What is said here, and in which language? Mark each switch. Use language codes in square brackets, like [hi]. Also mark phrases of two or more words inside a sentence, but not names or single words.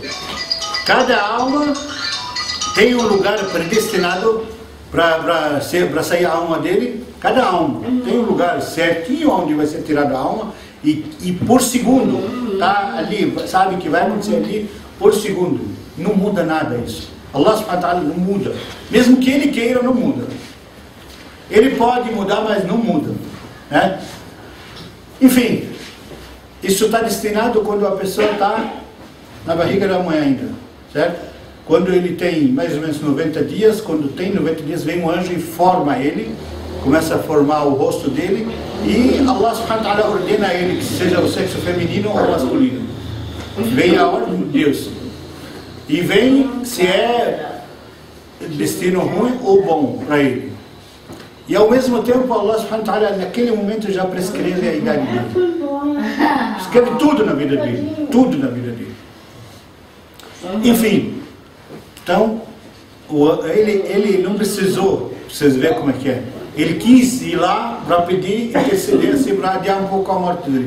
[pt] Cada alma tem um lugar predestinado para sair a alma dele. Cada alma tem um lugar certinho onde vai ser tirada a alma e por segundo está ali, sabe que vai acontecer ali por segundo. Não muda nada isso. [ar] الله سبحانه وتعالى [pt] não muda. Mesmo que ele queira, não muda. Ele pode mudar, mas não muda, né? Enfim, isso está destinado quando a pessoa está na barriga da mãe ainda, certo? quando ele tem mais ou menos 90 dias, quando tem 90 dias, vem um anjo e forma ele, começa a formar o rosto dele, e [ar] الله سبحانه وتعالى [pt] ordena a ele que seja o sexo feminino ou masculino. Vem a ordem de Deus. E vem se é destino ruim ou bom para ele. E ao mesmo tempo [ar] الله سبحانه وتعالى [pt] naquele momento já prescreve a idade dele. Escreve tudo na vida dele. Tudo na vida dele. Enfim. Então, ele não precisou, vocês verem como é que é. Ele quis ir lá para pedir, interceder, assim, para adiar um pouco a morte dele.